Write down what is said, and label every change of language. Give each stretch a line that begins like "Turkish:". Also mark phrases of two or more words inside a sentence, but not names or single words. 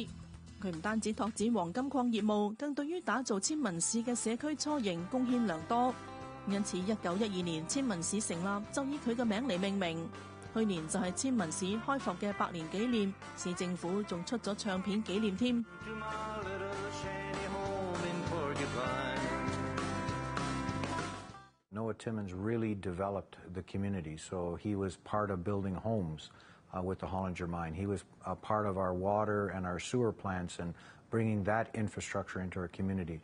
Cantonese: 佢唔單止拓展黃金礦業務，更對於打造千文市嘅社區雛形貢獻良多。因此1912年千文市成立就以佢嘅名嚟命名。去年就係千文市開埠嘅100年紀念，市政府仲出咗唱片紀念添。
English: Noah Timmins really developed the community, so he was part of building homes with the Hollinger Mine. He was a part of our water and our sewer plants and bringing that infrastructure into our community.